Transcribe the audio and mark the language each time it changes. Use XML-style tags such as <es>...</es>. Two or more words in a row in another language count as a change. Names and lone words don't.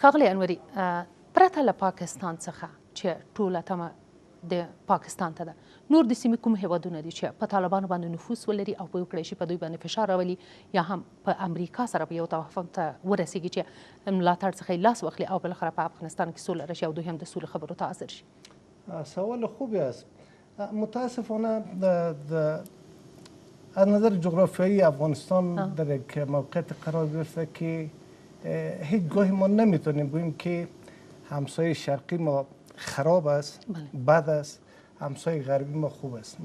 <ps>ښاغلی انوري، پرته له پاکستان څخه چې ټوله تمه د پاکستان ته ده. نور د سیمې کوم هیوادونه دي چې په طالبانو باندې نفوذ ولري او په وکړای شي په دوی باندې فشار راولي یا هم په امریکا سره په یو توافق ته ورسیږي چې ملاتړ څخه یې لاس واخلي او بالاخره په افغانستان کې سوله راشي او دوی هم د سولې خبرو ته حاضر شي؟</ps> <fa>سوال خوبی است. متاسفانه از نظر جغرافیایی افغانستان در یک موقعیت قرار گرفته که هیچ گاهی ما نمیتونیم بگوییم که همسایه شرقی ما خراب است، بد است، همسایه غربی ما خوب است.</fa>